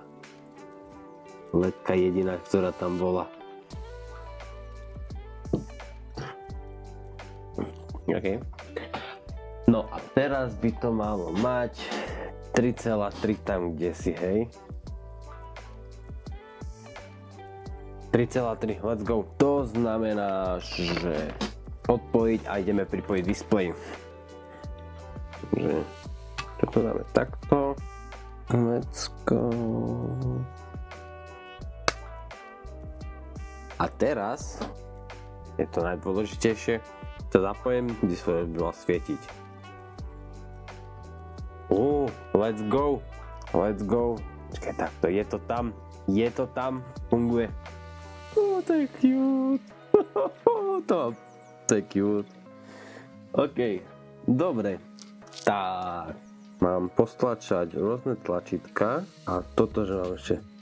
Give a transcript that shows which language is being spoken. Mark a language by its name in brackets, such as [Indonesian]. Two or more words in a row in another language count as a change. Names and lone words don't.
[Slovak] Ledka jediná, ktorá tam bola. OK. No a teraz by to malo mať 3,3 tam kde si, hej. 3,3, [English] let's go. [Slovak] To znamená, že odpojiť a ideme pripojiť display. Takže to dáme takto. [English] Let's go. [Slovak] A teraz je to najdôležitejšie. To zapojím, display by mal svietiť. [English] Let's go. Let's go. [Slovak] Počkaj, takto, je to tam. Je to tam. Funguje. To je cute. To je cute. OK. Dobre. Tak. Mám postlačať rôzne tlačítka a toto, že mám ešte.